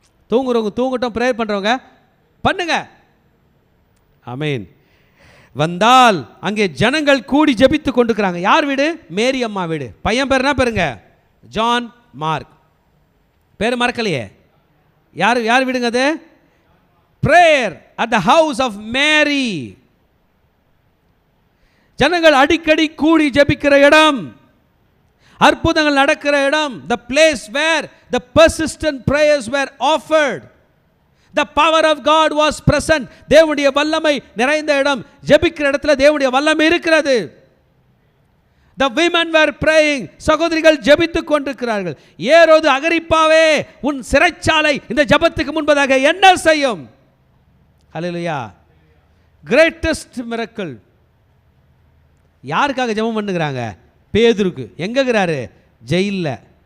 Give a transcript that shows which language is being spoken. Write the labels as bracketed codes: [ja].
[ta] தூங்குறவங்க தூங்கட்டும், prayer பண்ணுறவங்க பண்ணுங்க. ஆமென். வந்தால் அங்கே ஜனங்கள் கூடி ஜெபித்து கொண்டிருக்கிறாங்க. யார் வீடு? மேரி அம்மா வீடு. பையன் பேர் என்ன பேருங்க? John mark. பேர் மறக்கலையே. யார் வீடுங்க அது? [en] prayer at the house of Mary. [ta] ஜனங்கள் அடிக்கடி கூடி ஜெபிக்கிற இடம், அற்புதங்கள் நடக்கிற இடம், [en] the place where the persistent prayers were offered. The power of God was present. [ta] தேவனுடைய வல்லமை நிறைந்த இடம். ஜெபிக்கிற இடத்துல தேவனுடைய வல்லமை இருக்கிறது. [en] The women were praying. [ta] சகோதரிகள் ஜெபித்துக் கொண்டிருக்கிறார்கள். ஏரோது அகிரிப்பாவே, உன் சிறைச்சாலை இந்த ஜெபத்துக்கு முன்பதாக என்ன செய்யும்? ஹல்லேலூயா. Greatest miracle. யாருக்காக ஜெபம் பண்ணுகிறாங்க? பேதுருக்கு. எங்கே இருக்கிறாரு? ஜெயிலில்.